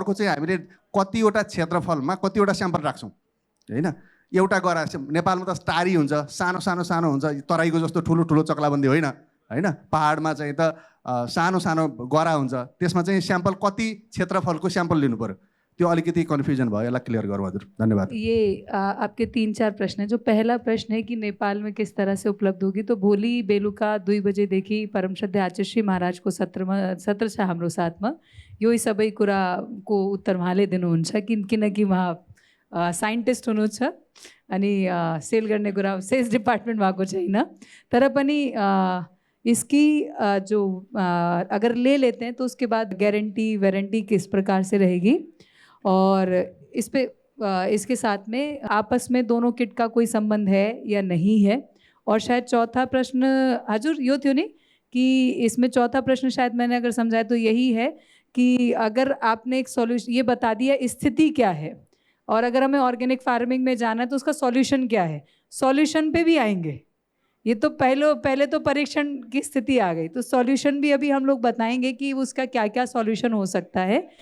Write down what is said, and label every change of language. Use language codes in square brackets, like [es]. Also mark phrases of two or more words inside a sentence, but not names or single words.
[ne] अर्को चाहिँ हामीले कतिवटा क्षेत्रफलमा कतिवटा स्याम्पल राख्छौँ होइन। एउटा गरा नेपालमा त टारी हुन्छ, सानो सानो सानो हुन्छ, तराईको जस्तो ठुलो ठुलो चक्लाबन्दी होइन होइन। पाहाडमा चाहिँ त सानो सानो गरा हुन्छ, त्यसमा चाहिँ स्याम्पल कति क्षेत्रफलको स्याम्पल लिनु पऱ्यो, त्यो अलिकति कन्फ्युजन भयो, यसलाई क्लियर गरौँ हजुर। धन्यवाद। [hi] ये आपके 3-4 प्रश्न है। जो पहला प्रश्न है कि नेपाल में किस तरह से उपलब्ध होगी, तो [ne] भोलि बेलुका 2 बजे देखि परम श्रद्धेय आचार्यश्री महाराजको सत्र छ हाम्रो साथमा। यो सबै कुराको उत्तर उहाँले दिनुहुन्छ किनकि उहाँ साइन्टिस्ट हुनुहुन्छ अनि सेल गर्ने कुरा [en] sales department [ne] भएको छैन। तर पनि [hi] इसकी जो अगर ले लेते हैं तो उसके बाद गारंटी वारंटी किस प्रकार से रहेगी, और इस पे इसके साथ में आपस में दोनों किट का कोई संबंध है या नहीं है। और शायद चौथा प्रश्न [ne] हजुर यो थियो नि [hi] कि इसमें चौथा प्रश्न शायद मैंने अगर समझाया तो यही है कि अगर आपने एक सॉल्यूशन ये बता दिया स्थिति क्या है, और अगर हमें [en] organic farming [hi] में जाना है तो उसका सॉल्यूशन क्या है, सॉल्यूशन पे भी आएंगे। ये तो पहले तो परीक्षण की स्थिति आ गई, तो सॉल्यूशन भी अभी हम लोग बताएंगे कि उसका क्या क्या सॉल्यूशन हो सकता है।